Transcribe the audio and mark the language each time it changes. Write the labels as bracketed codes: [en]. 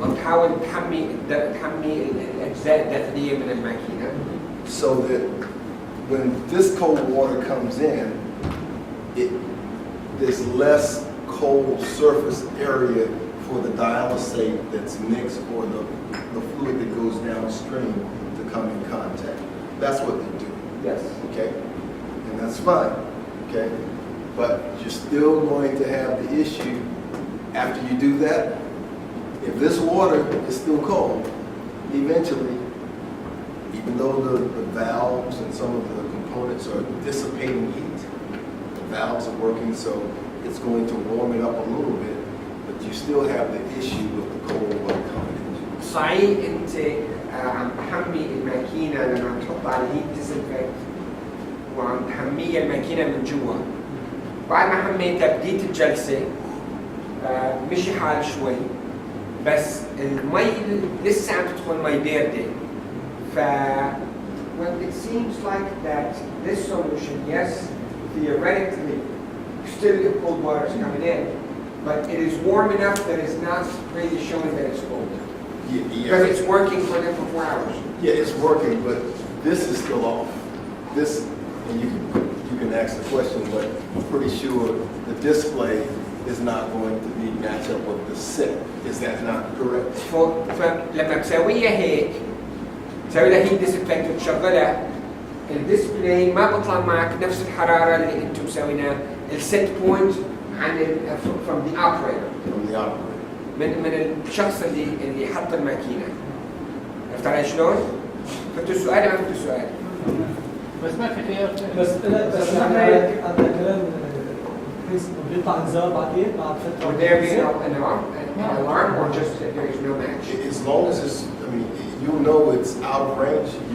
[ar] عم تحاول تحمي الأجزاء الداخلية من الماكينة [en] so that when this cold water comes in, there's less cold surface area for the dialysate that's mixed or the fluid that goes downstream to come in contact. That's what they do. Yes. Okay? And that's fine. Okay? But you're still going to have the issue after you do that. If this water is still cold, eventually, even though the valves and some of the components are dissipating heat, the valves are working so it's going to warm it up a little bit, but you still have the issue with the cold water coming in. [ar] صحيح أنت عم تحمي الماكينة لما عم تحط على الهيت ديسنفكت وعم تحمي الماكينة من جوا. بعد ما حميتها بديت الجلسة مشي حال شوي بس المي لسه عم تدخل مي باردة. [en] Well, it seems like that this solution, yes, theoretically, still cold water is coming in, but it is warm enough that it's not really showing that it's cold. Because it's working for them for 4 hours. Yeah, it's working, but this is still off. This, and you can ask the question, but I'm pretty sure the display is not going to be match up with the set. Is that not correct? [ar] فلما بسويها هيك تسوي لها هيت ديسنفكت وتشغلها الديسبلاي ما بطلع معك نفس الحراره اللي انتم مسويناها السيت بوينت عن [en] from the operator. From the operator. [ar] من الشخص اللي حط الماكينه. عرفت علي شلون؟ فهمتوا السؤال ما فهمتوا السؤال؟ بس ما في خيار بس نحن هذا كلام بيطلع انذار بعدين بعد فتره. [en] Would there be an alarm or just there is no match? As long as it's, I mean, you'll know it's out of range.